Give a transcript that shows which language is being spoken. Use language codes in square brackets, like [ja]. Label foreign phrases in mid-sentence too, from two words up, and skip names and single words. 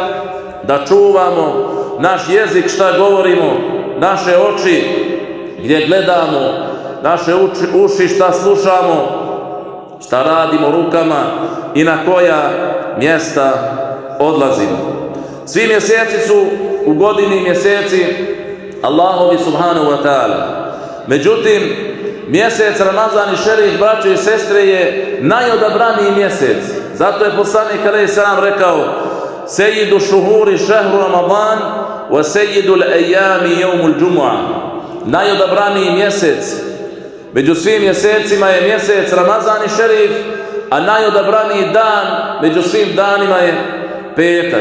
[bs] da čuvamo naš jezik, šta govorimo, naše oči gdje gledamo, naše uši šta slušamo, šta radimo rukama i na koja mjesta odlazimo. Svi mjeseci su u godini mjeseci Allahovi [ar] سبحانه وتعالى. [bs] Međutim, mjesec Ramazan i Šerif, braćo i sestre, je najodabraniji mjesec. Zato je poslanik [ar] عليه السلام rekao: سيد الشهور شهر رمضان وسيد الأيام يوم الجمعة. [bs] Najodabraniji mjesec među svim mjesecima je mjesec Ramazan i Šerif, a najodabraniji dan među svim danima je petak.